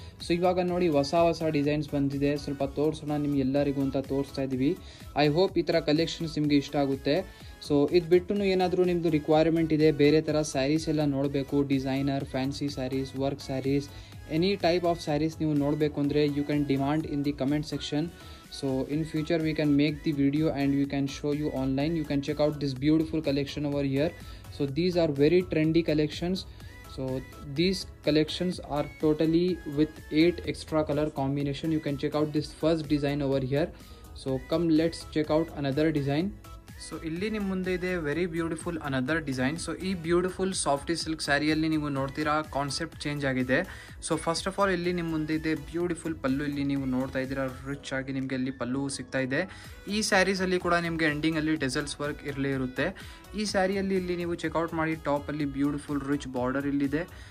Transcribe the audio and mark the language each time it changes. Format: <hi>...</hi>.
<kn>So ಇವಾಗ ನೋಡಿ ಹೊಸ ಡಿಸೈನ್ಸ್ ಬಂದಿದೆ, ಸ್ವಲ್ಪ ತೋರಿಸೋಣ ನಿಮ್ಗೆ ಎಲ್ಲರಿಗೂ ಅಂತ ತೋರಿಸ್ತಾ ಇದ್ದೀವಿ.</kn> <en>I hope</en> <kn>ಈ ಥರ ಕಲೆಕ್ಷನ್ಸ್ ನಿಮಗೆ ಇಷ್ಟ ಆಗುತ್ತೆ. ಸೊ ಇದು ಬಿಟ್ಟು ಏನಾದರೂ ನಿಮ್ಮದು ರಿಕ್ವೈರ್ಮೆಂಟ್ ಇದೆ, ಬೇರೆ ಥರ ಸ್ಯಾರೀಸ್ ಎಲ್ಲ ನೋಡಬೇಕು, designer fancy saris, work saris, any type of saris ನೀವು ನೋಡಬೇಕು ಅಂದರೆ</kn> <en>You can demand in the comment section. So in future we can make the video and we can show you online. You can check out this beautiful collection over here. So these are very trendy collections. So these collections are totally with 8 extra color combination. You can check out this first design over here. So come, let's check out another design.</en> <kn>So ಇಲ್ಲಿ ನಿಮ್ಮ ಮುಂದೆ ಇದೆ</kn> <en>Very beautiful another design.</en> <kn>So ಈ beautiful softy silk ಸ್ಯಾರಿಯಲ್ಲಿ ನೀವು ನೋಡ್ತೀರಾ concept change ಆಗಿದೆ. So first of all ಇಲ್ಲಿ ನಿಮ್ಮ ಮುಂದೆ ಇದೆ ಬ್ಯೂಟಿಫುಲ್ ಪಲ್ಲು. ಇಲ್ಲಿ ನೀವು ನೋಡ್ತಾ ಇದ್ದೀರಾ ರಿಚ್ ಆಗಿ ನಿಮಗೆ ಇಲ್ಲಿ ಪಲ್ಲು ಸಿಗ್ತಾ ಇದೆ. ಈ ಸ್ಯಾರೀಸಲ್ಲಿ ಕೂಡ ನಿಮಗೆ ಎಂಡಿಂಗಲ್ಲಿ ಡೆಸಲ್ಸ್ ವರ್ಕ್ ಇರಲೇ ಇರುತ್ತೆ. ಈ ಸ್ಯಾರಿಯಲ್ಲಿ ಇಲ್ಲಿ ನೀವು ಚೆಕ್ಔಟ್ ಮಾಡಿ ಟಾಪಲ್ಲಿ ಬ್ಯೂಟಿಫುಲ್ ರಿಚ್ ಬಾರ್ಡರ್ ಇಲ್ಲಿದೆ.</kn>